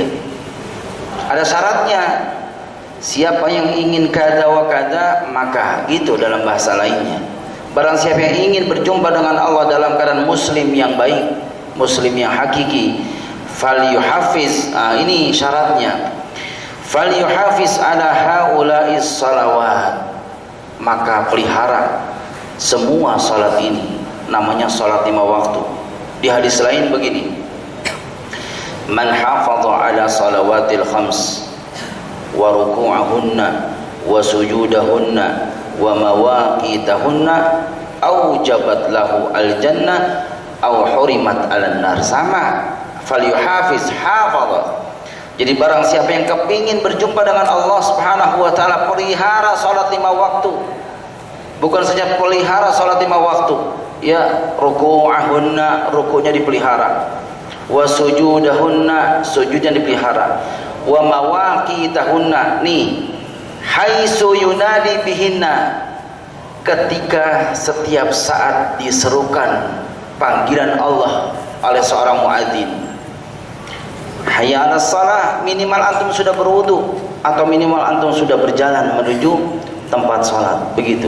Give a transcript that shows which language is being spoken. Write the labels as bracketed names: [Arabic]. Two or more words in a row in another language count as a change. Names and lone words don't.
[Indonesian] Ada syaratnya, siapa yang ingin [Arabic] كذا وكذا, [Indonesian] maka gitu dalam bahasa lainnya, barang siapa yang ingin berjumpa dengan Allah dalam keadaan muslim yang baik, muslim yang hakiki, falyuhafiz, ini syaratnya, [Arabic] فليحافظ على هؤلاء الصلوات, [Indonesian] maka pelihara semua salat ini, namanya salat 5 waktu. Di hadis lain begini, [Arabic] من حافظ على الصلوات الخمس وركوعهن وسجودهن ومواقيتهن أوجبت له الجنة أو حرمت على النار. [Indonesian] Sama, falyuhafiz, hafadha. Jadi barang siapa yang kepingin berjumpa dengan Allah [Arabic] سبحانه وتعالى, [Indonesian] pelihara salat 5 waktu. Bukan saja pelihara salat 5 waktu, ya, ruku'ahunna, ruku'nya dipelihara, [Arabic] وسجودهن, [Indonesian] sujudnya dipelihara, [Arabic] ومواقيتهن, [Indonesian] nih, [Arabic] حيث ينادى بهن, [Indonesian] ketika setiap saat diserukan panggilan Allah oleh seorang muadzin. [Arabic] حي على الصلاة, [Indonesian] minimal antum sudah berwudu atau minimal antum sudah berjalan menuju tempat salat, begitu.